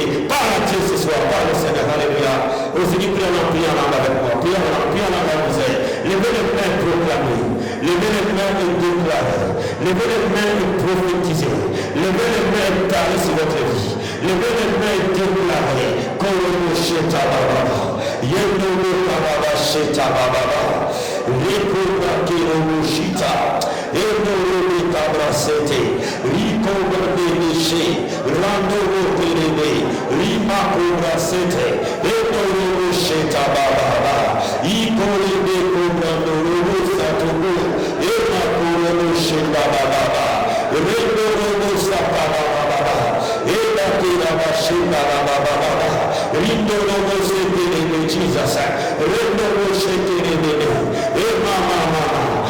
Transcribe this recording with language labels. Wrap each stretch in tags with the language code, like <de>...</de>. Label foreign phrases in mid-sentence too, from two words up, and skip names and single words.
<fr>Parle à Dieu ce soir. Parle au Seigneur. Alléluia. Au Seigneur, prie en langue avec moi. Prie en langue avec vous. Levez les mains et proclamez. Levez les mains et déclarez. Levez les mains et prophétisez. Levez les mains et parlez sur votre vie. Levez les mains et déclarez. Kolomo sheta bababa. Yendolo bababa sheta bababa. Riko bakiro shita. Endolo kabrasete. Riko babebeshe. Randolo perebe. Rima kobrasete. Endolo sheta bababa. Ikolebe kobrandolo satobo. Ema kolomo sheta bababa. Rendolo sata bababa. Ema kira sheta bababa. Rindolo sete de Jesus. Rendolo sete de Ema mama.</fr>